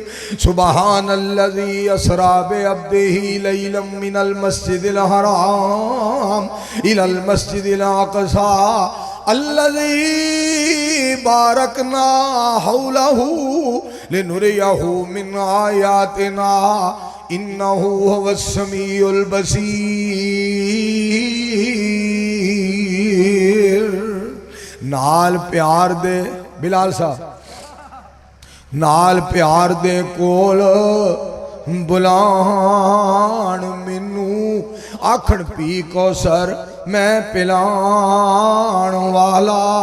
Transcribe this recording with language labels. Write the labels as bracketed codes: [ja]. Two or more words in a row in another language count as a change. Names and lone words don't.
[ar] سبحان الذي أسرى بعبده ليلا من المسجد الحرام إلى المسجد الأقصى الذي باركنا حوله لنريه من آياتنا إنه هو السميع البصير. [pa] نال پیار دے بلال صاحب، نال پیار دے کول بلاݨ مینوں آکھݨ پی کوثر میں پلاݨ والا.